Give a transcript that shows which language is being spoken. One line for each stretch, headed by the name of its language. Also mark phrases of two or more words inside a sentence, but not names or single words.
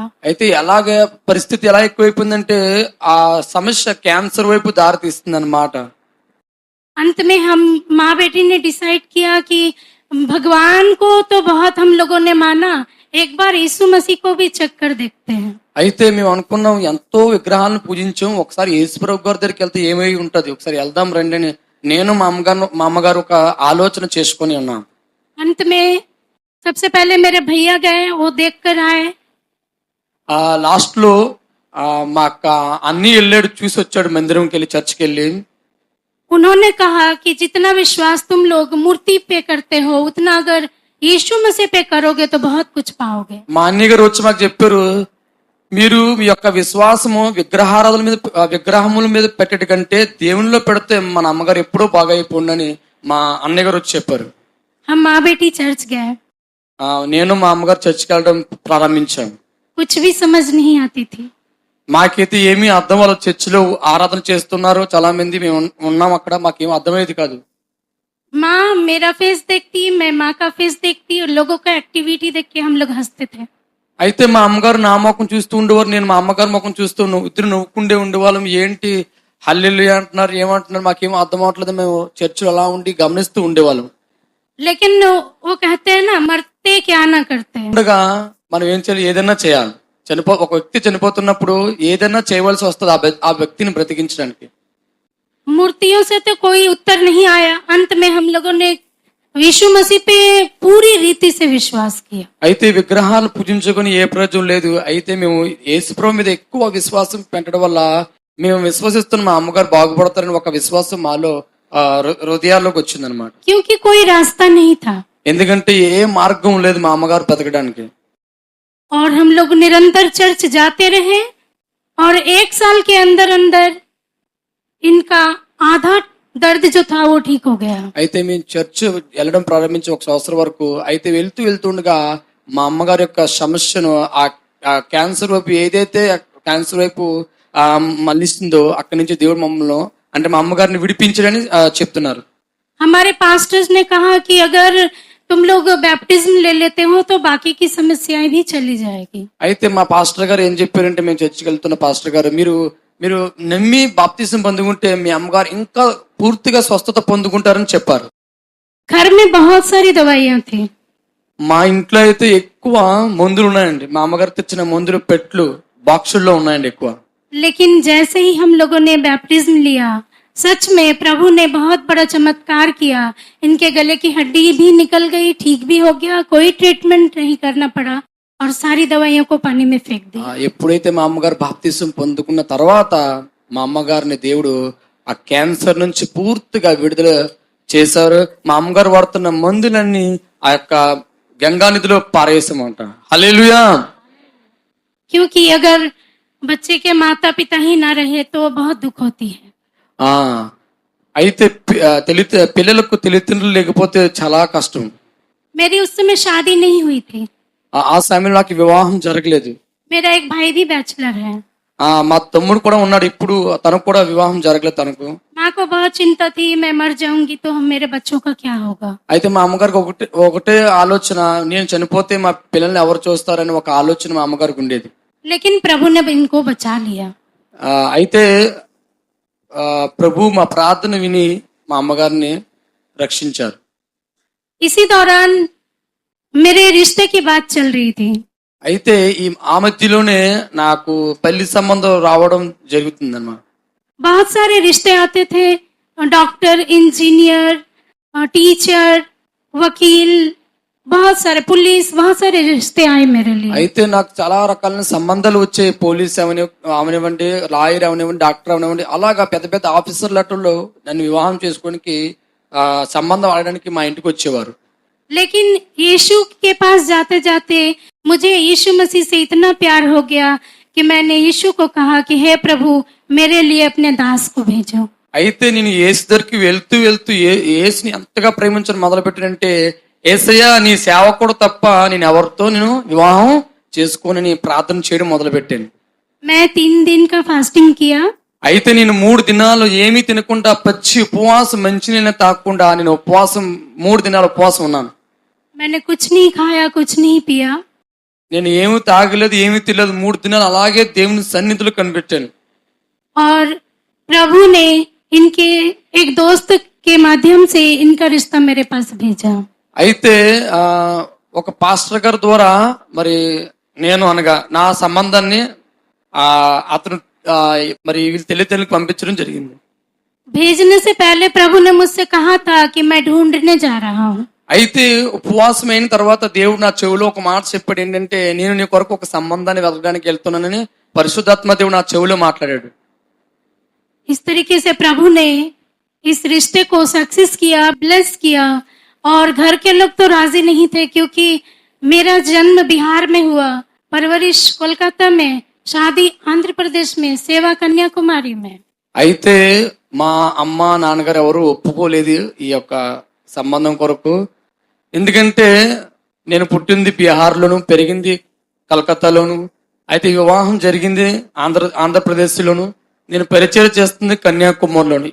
Telugu: అయితే అలాగే పరిస్థితి ఎలా ఎక్కువైపోయిందంటే ఆ సమస్య క్యాన్సర్ వైపు దారి తీస్తుంది అన్నమాట.
Hindi: अंत में हम माँ बेटी ने डिसाइड किया कि भगवान को तो बहुत हम लोगों ने माना, एक बार यीशु मसीह को भी चेक कर देखते हैं।
Telugu: అయితే మేము అనుకున్నాం, ఎంతో విగ్రహాలను పూజించాం, ఒకసారి యేసుప్రభు గారి దగ్గరికి వెళ్తే ఏమై ఉంటది, ఒకసారి వెళ్దాం రండి అని నేను మా అమ్మగారు ఒక ఆలోచన చేసుకొని ఉన్నాం.
Hindi: अंत में सबसे पहले मेरे भैया गए, वो देख कर आए।
Telugu: ఆ లాస్ట్ లో మా అక్క అన్ని వెళ్ళాడు, చూసి వచ్చాడు, మందిరంకి వెళ్ళి, చర్చికి వెళ్ళి.
Hindi: उन्होंने कहा कि जितना विश्वास तुम लोग मूर्ति पे करते हो उतना अगर यीशु मसीह पे करोगे तो बहुत कुछ पाओगे।
Telugu: మా అన్నయ్య గారు వచ్చి మాకు చెప్పారు, మీరు మీ యొక్క విశ్వాసము విగ్రహారాధన మీద విగ్రహముల మీద పెట్టడం కంటే దేవునిలో పెడితే మన అమ్మగారు ఎప్పుడూ బాగా అయిపోండని మా అన్నయ్య గారు వచ్చి చెప్పారు.
Hindi: हम माँ बेटी चर्च गए।
Telugu: నేను మా అమ్మగారు చర్చికి వెళ్ళడం ప్రారంభించాం.
Hindi: कुछ भी समझ नहीं आती थी।
Telugu: మాకైతే ఏమీ అర్థం, వాళ్ళు చర్చిలో ఆరాధన చేస్తున్నారు, చాలా మంది మేము ఉన్నాం అక్కడ, మాకేం అర్థమయ్యేది కాదు.
Hindi: माँ मेरा फेस देखती, मैं माँ का फेस देखती और लोगों का एक्टिविटी देख के हम लोग हंसते थे।
Telugu: అయితే మా అమ్మగారు నా ముఖం చూస్తూ ఉండేవారు, నేను మా అమ్మగారు ముఖం చూస్తూ ఇద్దరు నవ్వుకుండే ఉండేవాళ్ళం. ఏంటి హల్లెలూయా అంటున్నారు, ఏమంటున్నారు, మాకేం అర్థం అవట్లేదు, మేము చర్చిలో అలా ఉండి గమనిస్తూ ఉండేవాళ్ళం.
Hindi: लेकिन वो कहते हैं ना, मरते क्या ना करते हैं।
Telugu: ఉండగా మనం ఏం చేయాలి, ఏదైనా చేయాలి. ఒక వ్యక్తి చనిపోతున్నప్పుడు ఏదైనా చేయవలసి వస్తుంది ఆ వ్యక్తిని బ్రతికించడానికి.
Hindi: मूर्तियों से तो कोई उत्तर नहीं आया। अंत में हम लोगों ने यीशु मसीह पे पूरी रीति से विश्वास किया।
Telugu: అయితే విగ్రహాలు పూజించుకొని ఏ ప్రయోజనం లేదు. అయితే మేము యేసుప్రభు మీద ఎక్కువ విశ్వాసం పెట్టడం వల్ల మేము విశ్వసిస్తున్న మా అమ్మగారు బాగుపడతారని ఒక విశ్వాసం మాలో హృదయాల్లోకి వచ్చిందనమాట.
Hindi: क्योंकि कोई रास्ता नहीं था
Telugu: ఎందుకంటే ఏ మార్గం లేదు మా అమ్మగారు బతకడానికి.
Hindi: और हम लोग निरंतर चर्च जाते रहे और 1 साल के अंदर अंदर इनका आधा दर्द जो था वो ठीक हो गया।
Telugu: అయితే మేము చర్చ్ వెళ్ళడం ప్రారంభించి 1 సంవత్సరం వరకు, అయితే వెళ్తుండగా మా అమ్మగారి యొక్క సమస్యను ఆ క్యాన్సర్ వైపు, ఏదైతే క్యాన్సర్ వైపు మళ్ళిస్తుందో అక్కడి నుంచి దేవుడు మమ్మల్ని, అంటే మా అమ్మగారిని విడిపించడని చెప్తున్నారు.
Hindi: हमारे पास्टर्स ने कहा कि अगर तुम लोग बैप्टिज्म ले लेते हो तो बाकी की समस्याएं भी चली जाएगी।
Telugu: అయితే మా పాస్టర్ గారు ఏం చెప్పారంటే, మేము చర్చికి వెళ్తున్న పాస్టర్ గారు, మీరు నమ్మి బాప్తిజం పొందుకుంటే మీ అమ్మగారు ఇంకా పూర్తిగా స్వస్థత పొందుకుంటారని చెప్పారు.
Hindi: घर में बहुत सारी दवाइयां थी।
Telugu: మా ఇంట్లో అయితే ఎక్కువ మందులు ఉన్నాయండి. మా అమ్మగారు తెచ్చిన మందులు పెట్లు బాక్సుల్లో ఉన్నాయండి ఎక్కువ.
Hindi: लेकिन जैसे ही हम लोगों ने बैप्टिज्म लिया, सच में प्रभु ने बहुत बड़ा चमत्कार किया। इनके गले की हड्डी भी निकल गई, ठीक भी हो गया, कोई ट्रीटमेंट नहीं करना पड़ा और सारी दवाइयों को पानी में फेंक दी।
Telugu: ఎప్పుడైతే మా అమ్మగారు బాప్తిజం పొందుకున్న తర్వాత మా అమ్మగారిని దేవుడు ఆ క్యాన్సర్ నుంచి పూర్తిగా విడుదల చేశారు. మా అమ్మగారు వాడుతున్న మందులన్నీ ఆ యొక్క గంగా నదిలో పారేసామంట. హల్లెలూయా.
Hindi: क्योंकि अगर बच्चे के माता पिता ही ना रहे तो बहुत दुख होती है।
Telugu: అయితే పిల్లలకు తల్లిదండ్రులు లేకపోతే చాలా కష్టం.
Hindi: मेरी उस समय शादी नहीं हुई थी।
Telugu: ఆ సమయంలో నాకు వివాహం జరగలేదు.
Hindi: मेरा एक भाई भी बैचलर है।
Telugu: మా తమ్ముడు కూడా ఉన్నాడు, ఇప్పుడు తనకు కూడా వివాహం జరగలేదు తనకు.
Hindi: माँ को बहुत चिंता थी, मैं मर जाऊंगी तो मेरे बच्चों का क्या होगा।
Telugu: అయితే మా అమ్మగారికి ఒకటే ఆలోచన, నేను చనిపోతే మా పిల్లల్ని ఎవరు చూస్తారని ఒక ఆలోచన మా అమ్మగారికి ఉండేది.
Hindi: लेकिन प्रभु ने इनको बचा लिया।
Telugu: అయితే ప్రభు మా ప్రార్థన విని మా అమ్మగారిని రక్షించారు.
Hindi: इसी दौरान मेरे रिश्ते की बात चल रही थी।
Telugu: అయితే ఆ మధ్యలోనే నాకు పెళ్లి సంబంధం రావడం జరుగుతుందన్నమాట.
Hindi: बहुत सारे रिश्ते आते थे, डॉक्टर, इंजीनियर, टीचर, वकील, बहुत सारे पुलिस, बहुत सारे रिश्ते आए मेरे लिए।
Telugu: అయితే నాకు చాలా రకాలైన సంబంధాలు వచ్చాయి. పోలీస్ అవనివ్వండి, లాయర్ అవనివ్వండి, డాక్టర్ అవనివ్వండి, అలాగా పెద్ద పెద్ద ఆఫీసర్ లెటర్లో నన్ను వివాహం చేసుకోవడానికి సంబంధం ఆడడానికి మా ఇంటికి వచ్చేవారు.
Hindi: लेकिन यीशु के पास जाते जाते मुझे यीशु मसीह से इतना प्यार हो गया कि मैंने यीशु को कहा कि हे प्रभु मेरे लिए अपने दास को भेजो।
Telugu: అయితే నేను యేసు దగ్గరికి వెళ్తూ వెళ్తూ యేసుని ఎంతగా ప్రేమించడం మొదలుపెట్టానంటే, యేసయ్య నీ సేవకుడు తప్ప నేను ఎవరితో నేను వివాహం చేసుకొని ప్రార్థన చేయడం మొదలుపెట్టాను.
Hindi: मैं 3 दिन का फास्टिंग किया।
Telugu: అయితే నేను 3 దినాలు ఏమీ తినకుండా పచ్చి ఉపవాసం, మంచినీళ్ళని తాగకుండా నేను 3 దినాలు ఉపవాసం ఉన్నాను.
Hindi: मैंने कुछ नहीं खाया, कुछ नहीं पिया।
Telugu: నేను ఏమీ తాగలేదు, ఏమీ తినలేదు. 3 దినాలు అలాగే దేవుని సన్నిధిలో కనిపెట్టాను.
Hindi: और प्रभु ने इनके एक दोस्त के माध्यम से इनका रिश्ता मेरे पास भेजा।
Telugu: అయితే ఒక పాస్టర్ గారి ద్వారా మరి నేను అనగా నా సంబంధాన్ని అతను మరి వీళ్ళు తెలియతెలకు పంపించడం జరిగింది.
Hindi: भेजने से पहले प्रभु ने मुझसे कहा था कि मैं ढूंढने जा रहा हूँ।
Telugu: అయితే ఉపవాసం అయిన తర్వాత దేవుడు నా చెవిలో ఒక మాట చెప్పాడు. ఏంటంటే, నేను నీ కొరకు ఒక సంబంధాన్ని వెతకడానికి వెళ్తున్నానని పరిశుద్ధాత్మ దేవుడు నా చెవిలో మాట్లాడాడు.
Hindi: इस तरीके से प्रभु ने इस रिश्ते को सक्सेस किया, ब्लेस किया। और घर के लोग तो राजी नहीं थे क्योंकि मेरा जन्म बिहार में हुआ, परवरिश कोलकाता में, शादी आंध्र प्रदेश में, सेवा कन्याकुमारी में।
Telugu: అయితే మా అమ్మ నాన్నగారు ఎవరు ఒప్పుకోలేదు ఈ యొక్క సంబంధం కొరకు. ఎందుకంటే నేను పుట్టింది బీహార్లోను, పెరిగింది కలకత్తాలోను. అయితే వివాహం జరిగింది ఆంధ్రప్రదేశ్లోను, నేను పరిచయం చేస్తుంది కన్యాకుమారిలోను.